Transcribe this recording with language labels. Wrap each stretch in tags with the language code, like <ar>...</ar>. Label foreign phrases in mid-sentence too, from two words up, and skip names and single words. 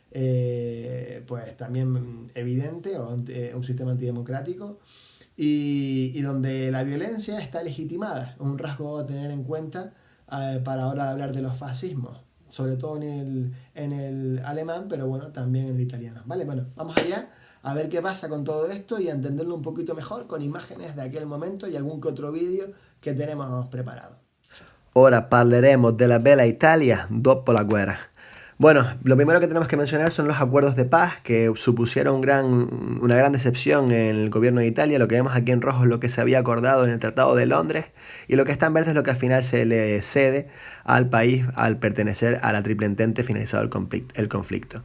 <es>pues también evidente, o un sistema antidemocrático, y donde la violencia está legitimada, un rasgo a tener en cuenta para ahora hablar de los fascismos, sobre todo en el alemán, pero bueno, también en el italiano. Vale, bueno, vamos allá a ver qué pasa con todo esto y a entenderlo un poquito mejor con imágenes de aquel momento y algún que otro vídeo que tenemos preparado.</es> <it>Ora parleremo della bella Italia dopo la guerra.</it> <es>Bueno, lo primero que tenemos que mencionar son los acuerdos de paz que supusieron una gran decepción en el gobierno de Italia. Lo que vemos aquí en rojo es lo que se había acordado en el Tratado de Londres, y lo que está en verde es lo que al final se le cede al país al pertenecer a la Triple Entente finalizado el conflicto.</es>